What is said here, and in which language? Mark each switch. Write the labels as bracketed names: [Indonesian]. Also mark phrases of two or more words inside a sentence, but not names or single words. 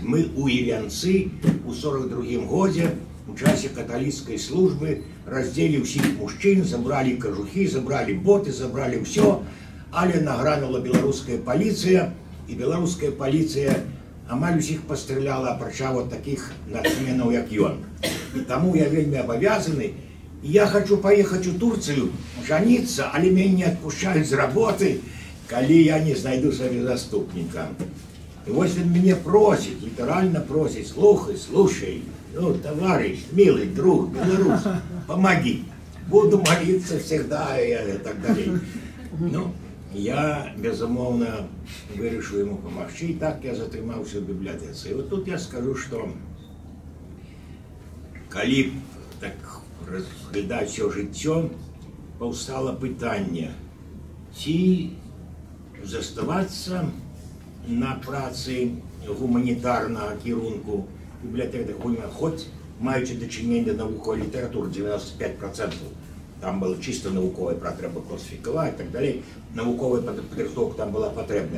[Belarusian] Мы у Ілянцы у 42-м годзе у часе каталіцкай службы раздзелі ўсіх мужчын, забралі кажухі, забралі боты, забралі ўсё, але награнула беларуская паліцыя, і беларуская паліцыя амаль усіх пастраляла, апрача вот такіх нацменаў, як ён. І таму я вельмі абавязаны, і я хочу паехаць у Турцыю, жаніцца, але мяне не адпушчаюць з работы, калі я не знайду сабе заступніка. І вось ён мяне просіць, літаральна просіць: [Russian] слушай, ну, товарищ, милый друг, белорус, помоги. Буду молиться всегда и так далее. Ну, я, безумовно, вырашил ему помочь. И так я затрымаўся в библиотеке. И вот тут я скажу, что [Belarusian] калі так разглядаць всё жыццё, паўстала пытанне, ці заставацца на працы гуманітарнага кірунку библиотека, хоть маючи дачыненне да навуковай літаратуры 95%, там было чисто навуковая, трэба класіфікаваць і так далей, навуковая падрыхтоўка там была патрэбная.